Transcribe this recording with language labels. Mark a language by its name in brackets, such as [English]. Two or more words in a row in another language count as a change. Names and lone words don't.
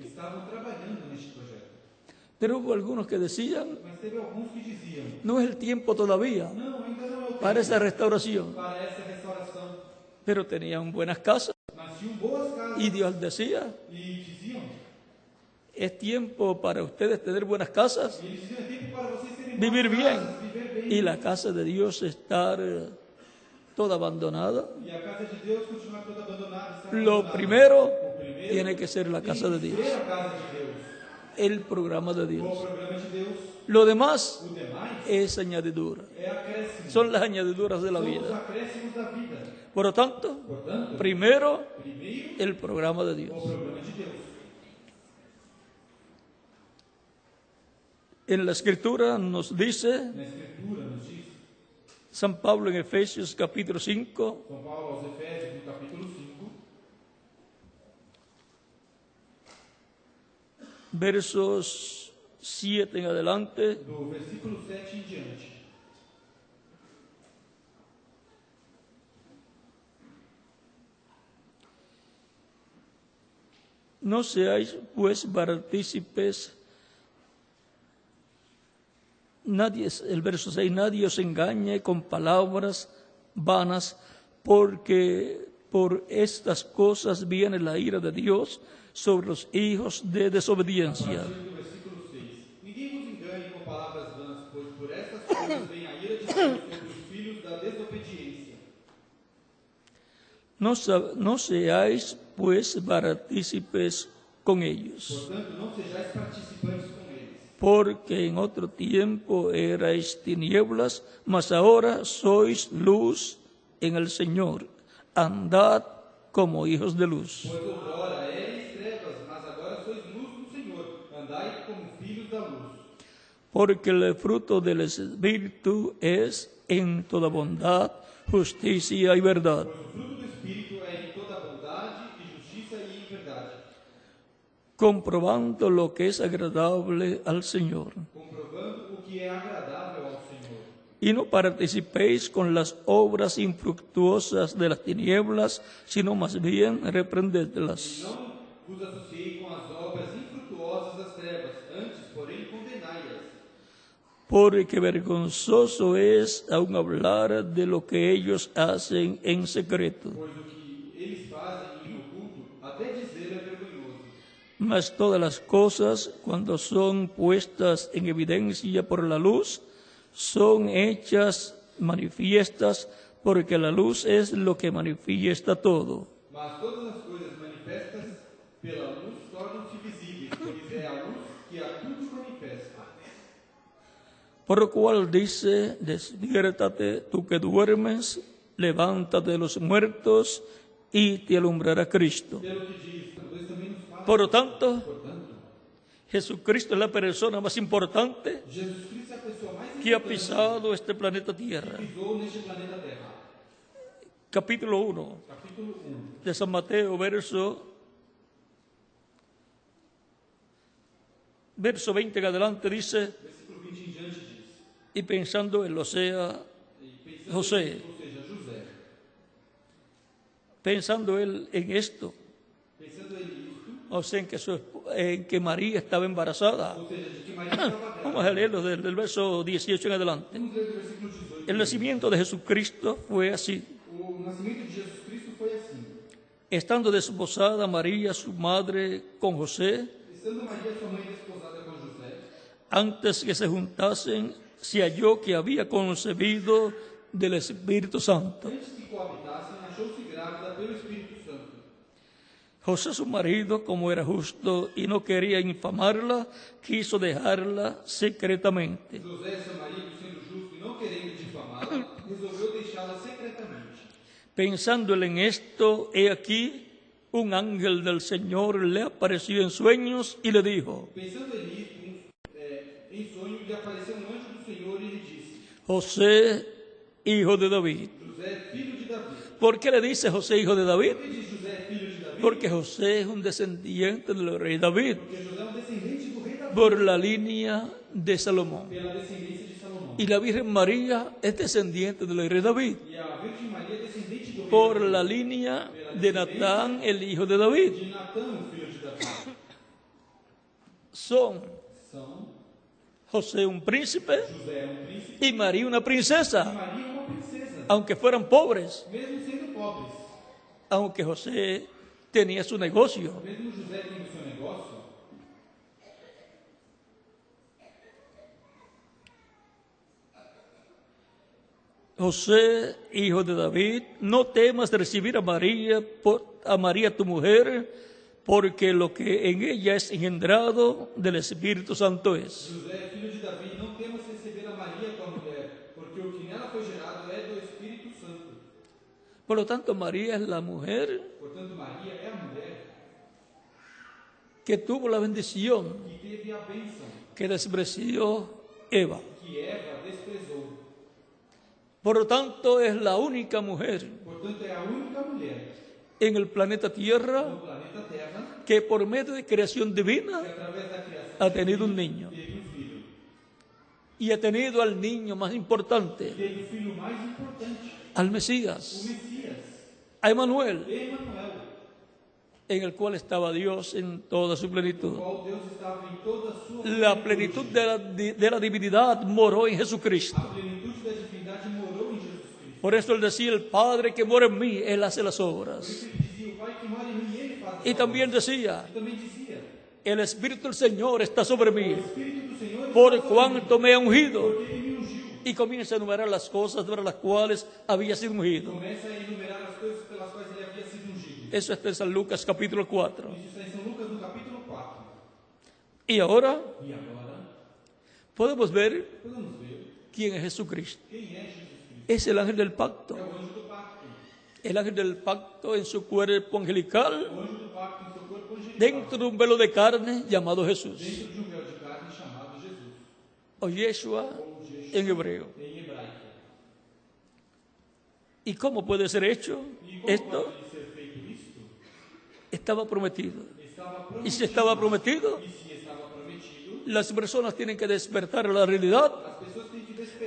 [Portuguese] estavam trabalhando neste projeto. [Spanish] Pero hubo algunos que decían, [Portuguese] Mas teve alguns que diziam: [Spanish] no es el tiempo todavía [Portuguese] não, ainda não é o [Spanish] para [Portuguese] tempo [Spanish] esa restauración. [Portuguese] para essa restauração. [Spanish] Pero tenían buenas casas [Portuguese] Mas tinham boas casas [Spanish] y Dios decía, [Portuguese] e diziam, [Spanish] es tiempo para ustedes tener buenas casas, [Portuguese] e eles diziam: é tempo para vocês terem [Spanish] vivir [Portuguese] boas [Spanish] bien. [Portuguese] casas, viver bem. [Spanish] Y la casa de Dios estar toda abandonada. [Portuguese] E a casa de Deus continuar toda abandonada. [Spanish] Estar Lo abandonada. primero [Portuguese] O primeiro [Spanish] tiene que ser la casa de [Portuguese] tem que [Spanish] Dios, [Portuguese] ser a casa de Deus, [Spanish] el programa de [Portuguese] o [Spanish] Dios. [Portuguese] programa de Deus. [Spanish] Lo demás [Portuguese] O demais [Spanish] es añadidura, [Portuguese] é acréscimo. [Spanish] son las añadiduras de la [Portuguese] São os [Spanish] vida. [Portuguese] acréscimos da vida. [Spanish] Por lo tanto, [Portuguese] Portanto, [Spanish] primero [Portuguese] primeiro, [Spanish] el programa de [Portuguese] o [Spanish] Dios. [Portuguese] programa de Deus. [Spanish] En la escritura nos dice [Portuguese] Na Escritura nos diz, [Spanish] San Pablo en Efesios capítulo 5, [Portuguese] São Paulo aos Efésios, no capítulo 5, [Spanish] versos 7 en adelante, [Portuguese] do versículo 7 em diante. [Spanish] no seáis pues partícipes, el verso 6, nadie os engañe con palabras vanas, porque por estas cosas viene la ira de Dios sobre los hijos de desobediencia. [Portuguese] A partir do versículo 6. Ninguém vos engane com palavras vãs, pois por estas coisas vem a ira de Deus sobre os filhos da desobediência. [Spanish] No seáis pues partícipes con ellos, [Portuguese] Portanto, não sejais participantes com eles. [Spanish] porque en otro tiempo erais tinieblas, mas ahora sois luz en el Señor. Andad como hijos de luz. [Portuguese] Pois outrora eres trevas, mas agora sois luz do Senhor. Andai como filhos da luz. [Spanish] Porque el fruto del Espíritu es en toda bondad, justicia y verdad, [Portuguese] Pois o fruto do Espírito é em toda bondade e justiça e em verdade, [Spanish] comprobando lo que es agradable al Señor. [Portuguese] comprovando o que é agradável ao Senhor. [Spanish] Y no participéis con las obras infructuosas de las tinieblas, sino más bien reprendedlas. [Portuguese] Não vos associei com as obras infrutuosas das trevas, antes, porém, condenai-as. [Spanish] Porque vergonzoso es aún hablar de lo que ellos hacen en secreto. [Portuguese] Pois o que eles fazem em oculto, até dizer é vergonhoso. [Spanish] Mas todas las cosas, cuando son puestas en evidencia por la luz, son hechas manifiestas, porque la luz es lo que manifiesta todo. [Portuguese] Mas todas as coisas manifestas pela luz tornam-se visíveis, pois é a luz que a tudo manifesta. [Spanish] Por lo cual dice, despiértate tú que duermes, levántate de los muertos y te alumbrará Cristo. [Portuguese] Pelo que diz, depois também nos fala. [Spanish] Por lo tanto, [Portuguese] Portanto, [Spanish] Jesucristo es la persona más importante [Portuguese] Jesus Cristo é a pessoa mais [Spanish] que ha [Portuguese] importante [Spanish] pisado este planeta [Portuguese] que [Spanish] Tierra. [Portuguese] pisou neste planeta Terra. [Spanish] Capítulo 1 [Portuguese] Capítulo 1. [Spanish] de San Mateo, verso 20 en adelante dice, [Portuguese] Versículo 20 em diante diz. [Spanish] y pensando en [Portuguese] E pensando [Spanish] José. [Portuguese] ou seja, José. [Spanish] pensando él en esto, [Portuguese] Pensando ele isto, [Spanish] o sea, en que María estaba embarazada. [Portuguese] ou seja, de que Maria estava grávida. [Spanish] Vamos a leerlo del verso 18 en adelante. [Portuguese] Vamos ler do versículo 18. [Spanish] El nacimiento de Jesucristo fue así. [Portuguese] O o nascimento de Jesus Cristo foi assim. [Spanish] Estando desposada María, su madre, con José, [Portuguese] Estando Maria, sua mãe, desposada com José, [Spanish] antes que se juntasen, se halló que había concebido del Espíritu Santo. [Portuguese] antes que coabitassem, achou-se grávida pelo Espírito Santo. [Spanish] José, su marido, como era justo y no quería infamarla, quiso dejarla secretamente. [Portuguese] José, seu marido, sendo justo e não querendo difamá-la, resolveu deixá-la secretamente. [Spanish] Pensando él en esto, he aquí, un ángel del Señor le apareció en sueños y le dijo: [Portuguese] Pensando nisso, em sonho, lhe apareceu um anjo do Senhor e lhe disse: [Spanish] José, hijo de David. [Portuguese] José, filho de Davi. [Spanish] ¿Por qué le dice José, hijo de David? [Portuguese] Por que diz José, filho de Davi? [Spanish] Porque José es un descendiente del rey David, [Portuguese] Porque José é um descendente do rei Davi, [Spanish] por la línea de Salomón. [Portuguese] pela descendência de Salomão. [Spanish] Y la Virgen María es descendiente del rey David, [Portuguese] E a Virgem Maria é descendente do rei [Spanish] por [Portuguese] Davi, [Spanish] la línea de Natán, el hijo de David. [Portuguese] de Natã, o filho de Davi. [Spanish] Son [Portuguese] São [Spanish] José un príncipe [Portuguese] José é um príncipe [Spanish] y María una [Portuguese] e [Spanish] princesa, [Portuguese] Maria uma princesa, [Spanish] aunque fueran pobres, [Portuguese] mesmo sendo pobres. [Spanish] aunque José tenía su negocio. [Portuguese] Mesmo José tendo seu negócio, [Spanish] José, hijo de David, no temas de recibir a María tu mujer, porque lo que en ella es engendrado del Espíritu Santo es. [Portuguese] José, filho de Davi, não temas receber a Maria, tua mulher, porque o que nela foi gerado é do Espírito Santo. [Spanish] Por lo tanto, María es la mujer [Portuguese] Portanto, Maria é a mulher [Spanish] que tuvo la bendición [Portuguese] que teve a bênção [Spanish] que despreció Eva. [Portuguese] que Eva desprezou. [Spanish] Por lo tanto, es la única mujer [Portuguese] Portanto, é a única mulher [Spanish] en el planeta Tierra [Portuguese] no planeta Terra [Spanish] que por medio de creación divina [Portuguese] que, através da criação, [Spanish] ha tenido un niño. [Portuguese] teve um filho. [Spanish] Y ha tenido al niño más importante, [Portuguese] Teve o filho mais importante, [Spanish] al [Portuguese] o [Spanish] Mesías, [Portuguese] Messias, [Spanish] a Emanuel, [Portuguese] Emanuel, [Spanish] en el cual estaba Dios en toda su [Portuguese] o [Spanish] plenitud. [Portuguese] qual Deus estava em toda a sua [Spanish] La plenitud de la divinidad moró en Jesucristo. [Portuguese] A plenitude da divindade morou em Jesus Cristo. [Spanish] Por eso él decía: el Padre que mora en mí, él hace las [Portuguese] Por [Spanish] obras. [Portuguese] isso ele dizia, o Pai que mora em mim, ele faz as [Spanish] Y [Portuguese] obras. [Spanish] también decía: [Portuguese] E também dizia, [Spanish] el Espíritu del Señor está sobre [Portuguese] o [Spanish] mí, [Portuguese] Espírito do Senhor [Spanish] por [Portuguese] está sobre mim, [Spanish] cuanto me ha ungido. [Portuguese] porque ele me ungiu. [Spanish] Y comienza a enumerar las cosas para las cuales había sido ungido. [Portuguese] Começa a enumerar as coisas pelas quais ele havia sido ungido. [Spanish] Eso está en San Lucas capítulo 4. [Portuguese] Isso está em São Lucas, no capítulo 4. [Spanish] Y ahora [Portuguese] E agora, [Spanish] podemos ver [Portuguese] podemos ver [Spanish] quién es Jesucristo. [Portuguese] quem é Jesus Cristo. [Spanish] Es el ángel del pacto. [Portuguese] É o anjo do pacto. [Spanish] El ángel del pacto en su cuerpo angelical, [Portuguese] O anjo do pacto em seu corpo angelical, [Spanish] dentro de un velo de carne llamado Jesús, [Portuguese] dentro de um véu de carne chamado Jesus, [Spanish] o Yeshua [Portuguese] ou Jesus [Spanish] en hebreo. [Portuguese] em hebraico. [Spanish] ¿Y cómo puede ser hecho [Portuguese] E como [Spanish] esto? [Portuguese] pode ser feito isto? [Spanish] Estaba prometido. [Portuguese] Estava [Spanish] Y [Portuguese] prometido. [Spanish] si estaba prometido, [Portuguese] E se estava prometido, [Spanish] las personas tienen que despertar a la realidad [Portuguese] as pessoas têm que despertar